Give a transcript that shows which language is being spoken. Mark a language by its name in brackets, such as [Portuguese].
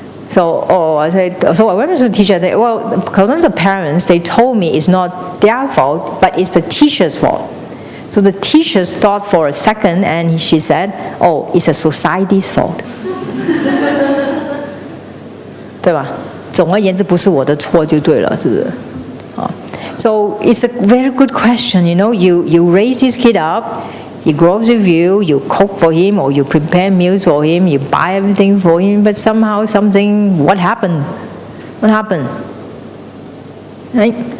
[English] So I went to the teacher. I said, well, because of the parents, they told me it's not their fault, but it's the teacher's fault. So the teachers thought for a second, and she said, "Oh, it's a society's fault." [Chinese] 对吧？总而言之，不是我的错就对了，是不是？ [English] So it's a very good question. You raise this kid up, he grows with you, you cook for him or you prepare meals for him, you buy everything for him, but somehow what happened? What happened? Right?